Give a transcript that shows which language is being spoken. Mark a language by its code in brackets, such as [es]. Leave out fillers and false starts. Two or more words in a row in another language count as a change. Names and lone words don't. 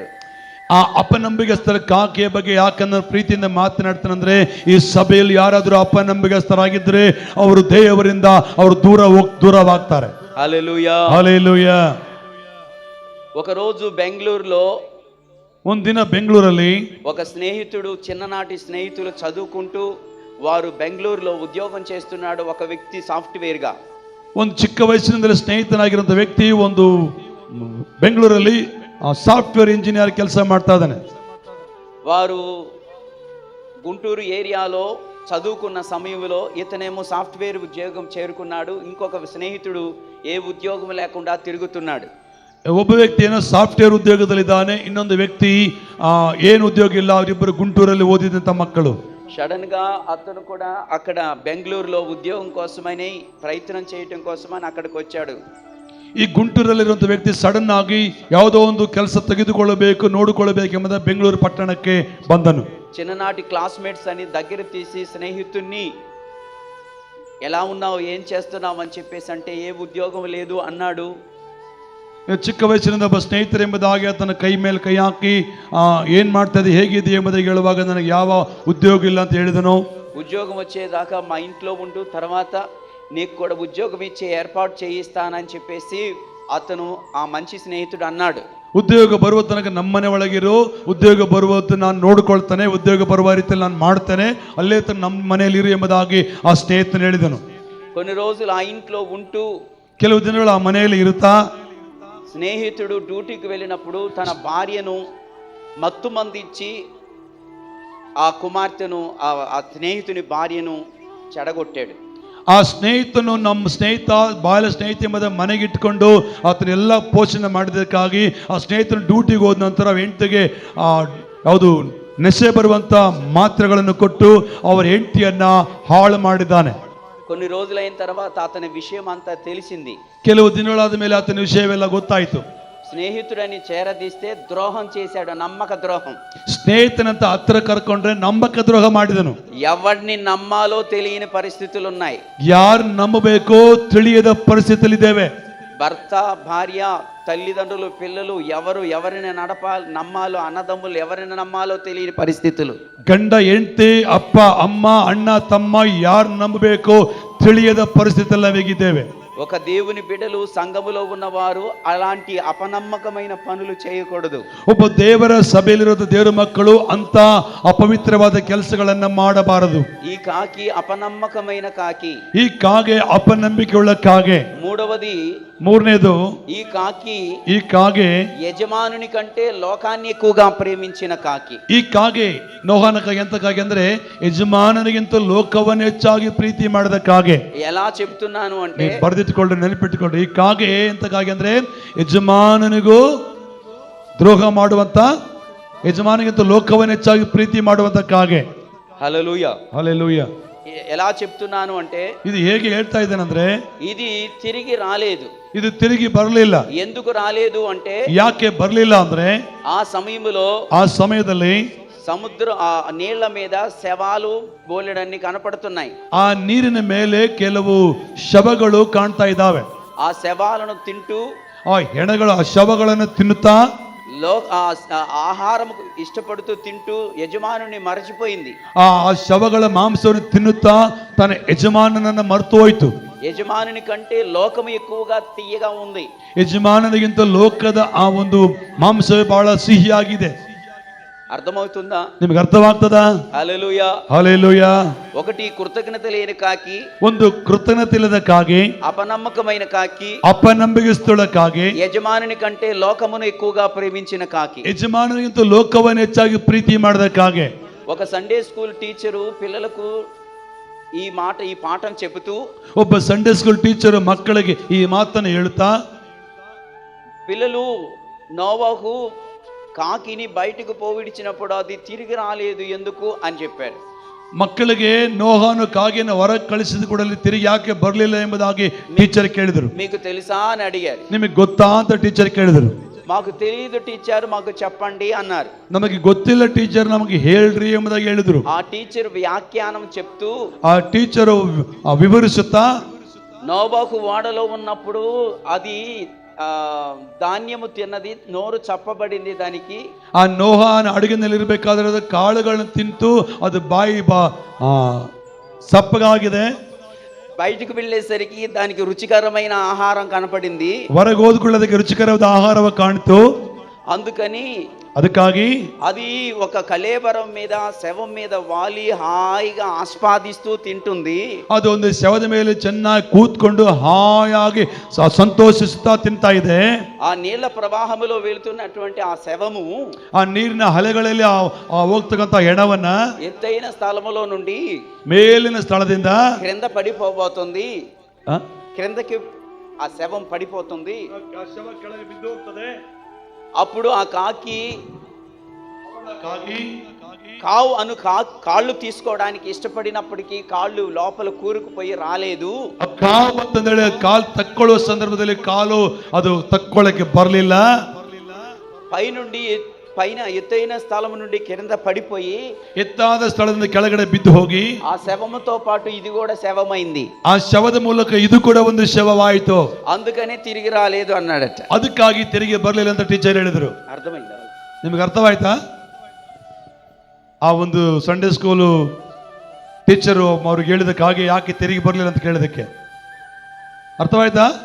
[kn] ಆ ಅಪನಂಬಿಗಸ್ತರ ಕಾಕಿಯ ಬಗ್ಗೆ ಯಾಕಂದ್ರೆ ಪ್ರೀತಿಯಿಂದ ಮಾತನಾಡ್ತಾನಂದ್ರೆ, ಈ ಸಭೆಯಲ್ಲಿ ಯಾರಾದರೂ ಅಪನಂಬಿಗಸ್ತರಾಗಿದ್ರೆ ಅವರು ದೇವರಿಂದ ಅವರು ದೂರವಾಗ್ತಾರೆ. [te] హల్లెలూయా, హల్లెలూయా. ఒకరోజు బెంగళూరులో [kn] ಒಂದಿನ ಬೆಂಗಳೂರಲ್ಲಿ [te] ఒక స్నేహితుడు, చిన్ననాటి స్నేహితులు చదువుకుంటూ వారు బెంగళూరులో ఉద్యోగం చేస్తున్నాడు. ఒక వ్యక్తి సాఫ్ట్వేర్ గా. [kn] ಒಂದು ಚಿಕ್ಕ ವಯಸ್ಸಿನಿಂದಲೇ ಸ್ನೇಹಿತನಾಗಿರುವಂತ ವ್ಯಕ್ತಿ ಒಂದು ಬೆಂಗಳೂರಲ್ಲಿ [en] software engineer [kn] ಕೆಲಸ ಮಾಡ್ತಾ ಇದ್ದಾನೆ. [te] వారు గుంటూరు ఏరియాలో చదువుకున్న సమయంలో ఇతనేమో సాఫ్ట్వేర్ ఉద్యోగం చేరుకున్నాడు. ఇంకొక స్నేహితుడు ఏ ఉద్యోగం లేకుండా తిరుగుతున్నాడు. [kn] ಒಬ್ಬ ವ್ಯಕ್ತಿ ಏನೋ ಸಾಫ್ಟ್ವೇರ್ ಉದ್ಯೋಗದಲ್ಲಿದ್ದಾನೆ, ಇನ್ನೊಂದು ವ್ಯಕ್ತಿ ಏನು ಉದ್ಯೋಗ ಇಲ್ಲ. ಅವರಿಬ್ಬರು ಗುಂಟೂರಲ್ಲಿ ಓದಿದಂತ ಮಕ್ಕಳು. [te] సడన్ గా అతను కూడా అక్కడ బెంగళూరులో ఉద్యోగం కోసమని ప్రయత్నం చేయటం కోసమని అక్కడికి వచ్చాడు. [kn] ಈ ಗುಂಟೂರಲ್ಲಿರುವಂಥ ವ್ಯಕ್ತಿ ಸಡನ್ ಆಗಿ ಯಾವುದೋ ಒಂದು ಕೆಲಸ ತೆಗೆದುಕೊಳ್ಳಬೇಕು, ನೋಡಿಕೊಳ್ಳಬೇಕೆಂಬ ಬೆಂಗಳೂರು ಪಟ್ಟಣಕ್ಕೆ ಬಂದನು. [te] చిన్ననాటి క్లాస్మేట్స్ అని దగ్గర తీసి స్నేహితుణ్ణి ఎలా ఉన్నావు, ఏం చేస్తున్నావు అని చెప్పేసి అంటే ఏ ఉద్యోగం లేదు అన్నాడు. [kn] ಚಿಕ್ಕ ವಯಸ್ಸಿನಿಂದ ಒಬ್ಬ ಸ್ನೇಹಿತರೆಂಬುದಾಗಿ ಆತನ ಕೈ ಮೇಲೆ ಕೈ ಹಾಕಿ ಏನ್ ಮಾಡ್ತಾ ಇದೆ ಹೇಗಿದೆ ಎಂಬುದಾಗಿ ಹೇಳುವಾಗ ನನಗೆ ಯಾವ ಉದ್ಯೋಗ ಇಲ್ಲ ಅಂತ ಹೇಳಿದನು. [te] ఉద్యోగం వచ్చేదాకా మా ఇంట్లో ఉంటూ తర్వాత నీకు కూడా ఉద్యోగం ఇచ్చే ఏర్పాటు చేయిస్తానని చెప్పేసి అతను ఆ మంచి స్నేహితుడు అన్నాడు. [kn] ಉದ್ಯೋಗ ಬರುವ ತನಕ ನಮ್ಮನೆ ಒಳಗಿರೋ, ಉದ್ಯೋಗ ಬರುವತ್ತು ನಾನು ನೋಡ್ಕೊಳ್ತಾನೆ, ಉದ್ಯೋಗ ಬರುವ ರೀತಿಯಲ್ಲಿ ನಾನು ಮಾಡ್ತೇನೆ, ಅಲ್ಲೇ ನಮ್ಮ ಮನೆಯಲ್ಲಿ ಇರು ಎಂಬುದಾಗಿ ಆ ಸ್ನೇಹಿತನು ಹೇಳಿದನು. [te] కొన్ని రోజులు ఆ ఇంట్లో ఉంటూ [kn] ಕೆಲವು ದಿನಗಳು ಆ ಮನೆಯಲ್ಲಿ ಇರುತ್ತಾ [te] స్నేహితుడు డ్యూటీకి వెళ్ళినప్పుడు తన భార్యను మత్తు మందిచ్చి ఆ కుమార్తెను ఆ స్నేహితుని భార్యను చెడగొట్టాడు. [kn] ಆ ಸ್ನೇಹಿತನು ನಮ್ಮ ಸ್ನೇಹಿತ ಬಾಲ್ಯ ಸ್ನೇಹಿತ ಎಂಬುದ ಮನೆಗಿಟ್ಕೊಂಡು ಆತನೆಲ್ಲ ಪೋಷಣೆ ಮಾಡಿದ್ದಕ್ಕಾಗಿ ಆ ಸ್ನೇಹಿತನು ಡ್ಯೂಟಿಗೆ ಹೋದ ನಂತರ ಹೆಂಡತಿಗೆ ಯಾವುದು ನೆಶೆ ಬರುವಂತ ಮಾತ್ರೆಗಳನ್ನು ಕೊಟ್ಟು ಅವರ ಹೆಂಡತಿಯನ್ನ ಹಾಳು ಮಾಡಿದ್ದಾನೆ. [te] కొన్ని రోజులైన తర్వాత అతని విషయం అంతా తెలిసింది. [kn] ಕೆಲವು ದಿನಗಳಾದ ಮೇಲೆ ಆತನ ವಿಷಯವೆಲ್ಲ ಗೊತ್ತಾಯಿತು. [te] స్నేహితుడని చేరదీస్తే ద్రోహం చేశాడు, నమ్మక ద్రోహం. [kn] స్నేహిತనంత ಹತ್ರ ಕರ್ಕೊಂಡ್ರೆ ನಂಬಕ ದ್ರೋಹ ಮಾಡಿದನು. [te] ఎవరిని నమ్మాలో తెలియని పరిస్థితులు ఉన్నాయి. [kn] ಯಾರು ನಂಬಬೇಕೋ ತಿಳಿಯದ ಪರಿಸ್ಥಿತಿಯಲ್ಲಿದ್ದೇವೆ. [te] భర్త, భార్య, తల్లిదండ్రులు, పిల్లలు ఎవరిని నమ్మాలో, అన్నదమ్ములు ఎవరిని నమ్మాలో తెలియని పరిస్థితులు. [kn] ಗಂಡ ಹೆಂಡತಿ ಅಪ್ಪ ಅಮ್ಮ ಅಣ್ಣ ತಮ್ಮ ಯಾರು ನಂಬಬೇಕೋ ತಿಳಿಯದ ಪರಿಸ್ಥಿತಿಯಲ್ಲಿ ನಾವೀಗಿದ್ದೇವೆ. [te] ఒక దేవుని బిడ్డలు సంఘములో ఉన్నవారు అలాంటి అపనమ్మకమైన పనులు చేయకూడదు. [kn] ಒಬ್ಬ ದೇವರ ಸಭೆಯಲ್ಲಿರುವ ದೇವರ ಮಕ್ಕಳು ಅಂತ ಅಪವಿತ್ರವಾದ ಕೆಲಸಗಳನ್ನ ಮಾಡಬಾರದು. [te] ఈ కాకి అపనమ్మకమైన కాకి. [kn] ಈ ಕಾಗೆ ಅಪನಂಬಿಕೆಯುಳ್ಳ ಕಾಗೆ. ಮೂರನೇದು ಈ ಕಾಗೆ [te] యజమానుని కంటే లోకాన్ని ఎక్కువగా ప్రేమించిన కాకి. [kn] ಈ ಕಾಗೆ ನೋಹನ ಕಾಗೆ ಎಂತ ಕಾಗೆ ಅಂದ್ರೆ ಯಜಮಾನನಿಗಿಂತ ಲೋಕವನ್ನು ಹೆಚ್ಚಾಗಿ ಪ್ರೀತಿ ಮಾಡಿದ ಕಾಗೆ. [te] ఎలా చెప్తున్నాను అంటే [kn] ಬರೆದಿಟ್ಟುಕೊಳ್ಳಿ, ನೆನಪಿಟ್ಟುಕೊಳ್ಳಿ. ಈ ಕಾಗೆ ಎಂತ ಕಾಗೆ ಅಂದ್ರೆ ಯಜಮಾನನಿಗೂ ದ್ರೋಹ ಮಾಡುವಂತ, ಯಜಮಾನಿಗಿಂತ ಲೋಕವನ್ನು ಹೆಚ್ಚಾಗಿ ಪ್ರೀತಿ ಮಾಡುವಂತ ಕಾಗೆ. [te] హల్లెలూయా హల్లెలూయా. ఎలా చెప్తున్నాను అంటే [kn] ఇది ಹೇಗೆ ಹೇಳ್ತಾ ಇದ್ದೇನೆಂದ್ರೆ [te] ఇది తిరిగి రాలేదు. [kn] ಇದು ತಿರುಗಿ ಬರಲಿಲ್ಲ. [te] ఎందుకు రాలేదు అంటే [kn] ಯಾಕೆ ಬರಲಿಲ್ಲ ಅಂದ್ರೆ [te] ఆ [kn] ಸಮಯದಲ್ಲಿ [te] సముద్రం ఆ నీళ్ల మీద శవాలు బోలెడన్ని కనపడుతున్నాయి. [kn] ಆ ನೀರಿನ ಮೇಲೆ ಕೆಲವು ಶವಗಳು ಕಾಣ್ತಾ ಇದ್ದಾವೆ. [te] ఆ శవాలను తింటూ, [kn] ಆ ಹೆಣಗಳ ಆ ಶವಗಳನ್ನು ತಿನ್ನುತ್ತಾ, [te] ఆహారం ఇష్టపడుతూ తింటూ యజమానుని మరచిపోయింది. [kn] ಆ ಶವಗಳ ಮಾಂಸವನ್ನು ತಿನ್ನುತ್ತಾ ತನ್ನ ಯಜಮಾನನನ್ನ ಮರೆತು ಹೋಯ್ತು. [te] యజమానుని కంటే లోకము ఎక్కువగా తీయగా ఉంది. [kn] ಯಜಮಾನನಿಗಿಂತ ಲೋಕದ ಆ ಒಂದು ಮಾಂಸವೇ ಬಹಳ ಸಿಹಿಯಾಗಿದೆ. [te] అర్థమవుతుందా? [kn] ನಿಮಗೆ ಅರ್ಥವಾಗ್ತದಾ? [te] హల్లెలూయా. హల్లెలూయా. ఒకటి కృతజ్ఞత లేని కాకి, [kn] ಒಂದು ಕೃತಜ್ಞತೆ ಇಲ್ಲದ ಕಾಗೆ, [te] అపనమ్మకమైన కాకి, [kn] ಅಪನಂಬಿಕೆಸ್ತುಳ ಕಾಗೆ, [te] యజమానుని కంటే లోకమును ఎక్కువగా ప్రేమించిన కాకి. [kn] ಯಜಮಾನನಿಗಿಂತ ಲೋಕವನ್ನು ಹೆಚ್ಚಾಗಿ ಪ್ರೀತಿ ಮಾಡಿದ ಕಾಗೆ. [te] ఒక [en] Sunday school teacher [te] పిల్లలకు ఈ పాఠం చెబుతూ, [kn] ಒಬ್ಬ [en] Sunday school teacher [kn] ಮಕ್ಕಳಿಗೆ ಈ ಮಾತನ್ನು ಹೇಳುತ್ತಾ, [te] పిల్లలు నోవహు కాకిని బయటకు పోవిడిచినప్పుడు అది తిరిగి రాలేదు ఎందుకు అని చెప్పాడు. [kn] ಮಕ್ಕಳಿಗೆ ನೋಹನು ಕಾಗೆಯನ್ನು ಹೊರಗೆ ಕಳಿಸಿದ ಕೂಡಲೇ ತಿರುಗಿ ಯಾಕೆ ಬರಲಿಲ್ಲ ಎಂಬುದಾಗಿ ಟೀಚರ್ ಕೇಳಿದರು. [te] మీకు తెలుసా అని అడిగారు. [kn] ನಿಮಗೆ ಗೊತ್ತಾ ಅಂತ ಟೀಚರ್ ಕೇಳಿದರು. [te] మాకు తెలియదు టీచర్, మాకు చెప్పండి అన్నారు. [kn] ನಮಗೆ ಗೊತ್ತಿಲ್ಲ ಟೀಚರ್, ನಮಗೆ ಹೇಳ್ರಿ ಎಂಬುದಾಗಿ ಹೇಳಿದರು. [te] ఆ టీచర్ వ్యాఖ్యానం చెప్తూ, [kn] ಆ ಟೀಚರ್ ವಿವರಿಸುತ್ತಾ, [te] నోవహు ఓడలో ఉన్నప్పుడు అది ధాన్యము తిన్నది, నోరు చప్పబడింది దానికి. [kn] ಆ ನೋಹನ ಅಡುಗೆನಲ್ಲಿರಬೇಕಾದ್ರೆ ಕಾಳುಗಳನ್ನು ತಿಂತು ಅದು ಬಾಯಿ ಸಪ್ಪಗಾಗಿದೆ. [te] బయటకు వెళ్ళేసరికి దానికి రుచికరమైన ఆహారం కనపడింది. [kn] ಹೊರಗೆ ಹೋದ್ಕೊಳ್ಳೋದಕ್ಕೆ ರುಚಿಕರವಾದ ಆಹಾರವ ಕಾಣಿತು. [te] అందుకని [kn] ಅದಕ್ಕಾಗಿ [te] అది ఒక కళేబరం మీద, శవం మీద వాలి హాయిగా ఆస్వాదిస్తూ తింటుంది. [kn] ಅದು ಒಂದು ಶವದ ಮೇಲೆ ಚೆನ್ನಾಗಿ ಕೂತ್ಕೊಂಡು ಹಾಯಾಗಿ ಸಂತೋಷಿಸುತ್ತಾ ತಿಂತಾ ಇದೆ. [te] ఆ నీళ్ల ప్రవాహములో వెళుతున్నటువంటి ఆ శవము, [kn] ಆ ನೀರಿನ ಅಲೆಗಳಲ್ಲಿ ಹೋಗ್ತಕ್ಕಂತ ಹೆಣವನ್ನ [te] ఎత్తైన స్థలములో నుండి [kn] ಮೇಲಿನ ಸ್ಥಳದಿಂದ [te] క్రింద పడిపోబోతుంది. క్రిందకి ఆ శవం పడిపోతుంది. అప్పుడు ఆ కాకి కాళ్ళు తీసుకోవడానికి ఇష్టపడినప్పటికీ కాళ్ళు లోపల కూరుకుపోయి రాలేదు. [kn] ಕಾಲು ತಕ್ಕೊಳ್ಳುವ ಸಂದರ್ಭದಲ್ಲಿ ಕಾಲು ಅದು ತಕ್ಕೊಳ್ಳಕ್ಕೆ ಬರಲಿಲ್ಲ. [te] పైనుండి పైన ఎత్తైన స్థలం నుండి కింద పడిపోయి [kn] ಎತ್ತಾದ ಸ್ಥಳದಿಂದ ಕೆಳಗಡೆ ಬಿದ್ದು ಹೋಗಿ [te] ఆ శవముతో పాటు ఇది కూడా శవమైంది. [kn] ಆ ಶವದ ಮೂಲಕ ಇದು ಕೂಡ ಒಂದು ಶವವಾಯಿತು. [te] అందుకనే తిరిగి రాలేదు అన్నాడట. [kn] ಅದಕ್ಕಾಗಿ ತಿರುಗಿ ಬರಲಿಲ್ಲ ಅಂತ ಟೀಚರ್ ಹೇಳಿದ್ರು. [te] అర్థమైందా? [kn] ನಿಮಗೆ ಅರ್ಥವಾಯ್ತಾ? ಆ ಒಂದು [en] Sunday school teacher [kn] ಅವ್ರಿಗೆ ಹೇಳಿದಕ್ಕೆ ಹಾಗೆ ಯಾಕೆ ತಿರುಗಿ ಬರಲಿಲ್ಲ ಅಂತ ಕೇಳಿದಕ್ಕೆ ಅರ್ಥವಾಯ್ತಾ?